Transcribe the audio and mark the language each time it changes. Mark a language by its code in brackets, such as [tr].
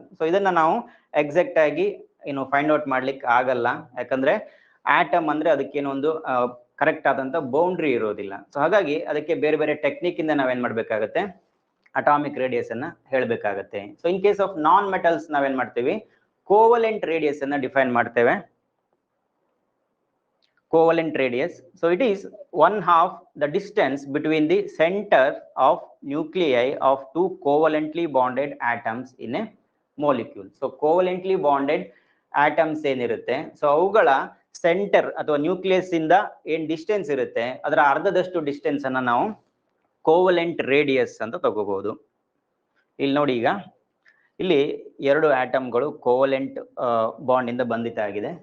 [kn] So ಇದನ್ನ ನಾವು exact ಆಗಿ ಏನು ಫೈಂಡ್ ಔಟ್ ಮಾಡ್ಲಿಕ್ಕೆ ಆಗಲ್ಲ, ಯಾಕಂದ್ರೆ ಆಟಮ್ ಅಂದ್ರೆ ಅದಕ್ಕೇನೋ ಒಂದು ಕರೆಕ್ಟ್ ಆದಂತ ಬೌಂಡ್ರಿ ಇರೋದಿಲ್ಲ. ಸೊ ಹಾಗಾಗಿ ಅದಕ್ಕೆ ಬೇರೆ ಬೇರೆ ಟೆಕ್ನಿಕ್ ಇಂದ ನಾವೇನ್ ಮಾಡ್ಬೇಕಾಗತ್ತೆ, ಅಟಾಮಿಕ್ ರೇಡಿಯಸ್ ಅನ್ನ ಹೇಳ್ಬೇಕಾಗತ್ತೆ. [en] so in case of non metals [kn] ನಾವೇನ್ ಮಾಡ್ತೀವಿ, ಕೋವಲೆಂಟ್ ರೇಡಿಯಸ್ ಅನ್ನ ಡಿಫೈನ್ ಮಾಡ್ತೇವೆ. [en] Covalent radius, so it is 1/2 the distance between the center of nuclei of two covalently bonded atoms in a molecule. [kn] So covalently bonded atoms ಏನಿರುತ್ತೆ, so ಅವುಗಳ centre ಅಥವಾ nucleus ಇಂದ ಏನ್ distance ಇರುತ್ತೆ ಅದರ ಅರ್ಧದಷ್ಟು ಡಿಸ್ಟೆನ್ಸ್ ಅನ್ನ ನಾವು ಕೋವಲೆಂಟ್ ರೇಡಿಯಸ್ ಅಂತ ತಗೋಬಹುದು. ಇಲ್ಲಿ ನೋಡಿ, ಈಗ ಇಲ್ಲಿ ಎರಡು ಆಟಮ್ಗಳು ಕೋವಲೆಂಟ್ ಬಾಂಡ್ ಇಂದ ಬಂಧಿತಾಗಿದೆ.